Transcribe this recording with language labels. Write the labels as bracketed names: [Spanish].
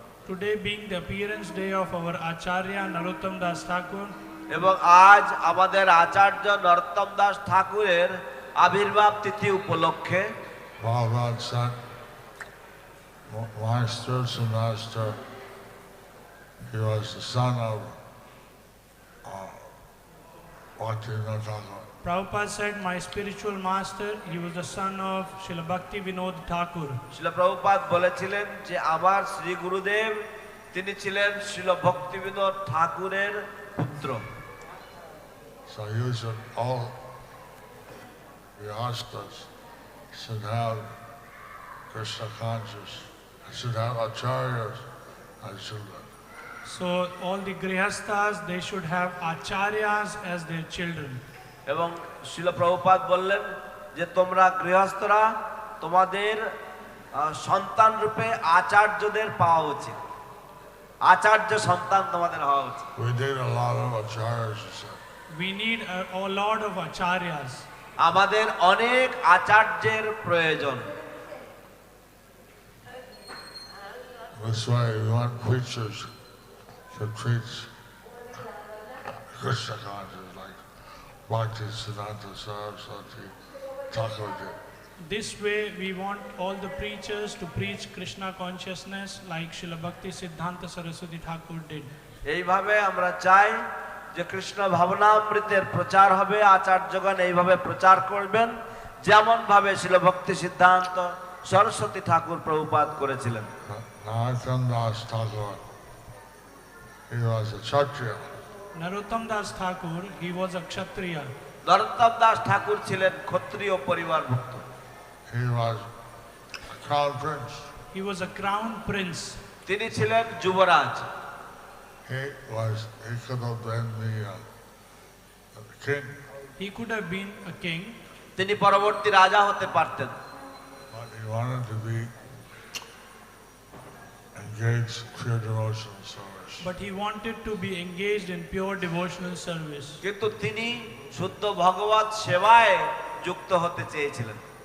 [English] Today being the appearance day of our Acharya Narottam Das Thakur, [Bangla] এবং আজ আমাদের আচার্য নরোত্তম দাস ঠাকুরের আবির্ভাব তিথি উপলক্ষে [English] Prabhupada said, my spiritual master, he was the son of Bhaktivinoda Thakur. Prabhupada said, my spiritual master, he was the son of Srila Bhakti Vinod Thakur. [Bangla] Srila Prabhupada বলেছিলেন যে আমার শ্রী গুরুদেব তিনি ছিলেন শ্রীল ভক্তিবিনোদ ঠাকুরের পুত্র। [English] So usually all grihastas should have Krishna conscious, should have acharyas as children. So all the grihastas, they should have acharyas as their children. [Bangla] এবং শ্রীল প্রভুপাদ বললেন যে তোমরা গৃহস্থরা তোমাদের সন্তান রূপে আচার্যদের পাওয়া উচিত, আচার্য সন্তান তোমাদের হওয়া উচিত। [English] We need a lot of acharyas. We need a lot of acharyas. [Bangla] আমাদের অনেক আচার্যের প্রয়োজন। [English] That's why we want preachers to preach Krishna consciousness, like Bhakti-siddhanta Saraswati Thakur did. This way we want all the preachers to preach Krishna consciousness like Srila Bhakti Siddhanta Saraswati Thakur did. [Bangla] এইভাবে আমরা চাই যে কৃষ্ণ ভাবনামৃতের প্রচার হবে, আচার্যগণ এইভাবে প্রচার করবেন যেমন ভাবে শ্রীল ভক্তি সিদ্ধান্ত সরস্বতী ঠাকুর প্রভুপাদ করেছিলেন। [English] Narottam Das Thakur, he was a Kshatriya. Narottam Das Thakur, he was a Kshatriya. [Bangla] নরোত্তম দাস ঠাকুর ছিলেন ক্ষত্রিয় পরিবারভুক্ত। [English] He was a crown prince. He was a crown prince. [Bangla] তিনি ছিলেন যুবরাজ। [English] He could have been the king, He could have been a king, [Bangla] তিনি পরবর্তী রাজা হতে পারতেন, [English] but he wanted to be engaged in pure devotional service. but he wanted to be engaged in pure devotional service. [Bangla] কিন্তু তিনি শুদ্ধ ভগবত সেবায় যুক্ত হতে চেয়েছিলেন।